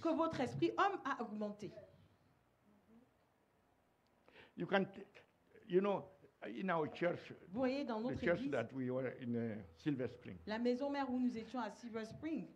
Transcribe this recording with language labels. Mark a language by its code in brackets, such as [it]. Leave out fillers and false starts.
[fr] que votre esprit homme a augmenté. [en] You can, you know, in our church, [fr] Vous voyez, dans [en] the [fr] notre [en] church [fr] église, [en] that we were in Silver Spring, [fr] la maison mère où nous étions à Silver Spring,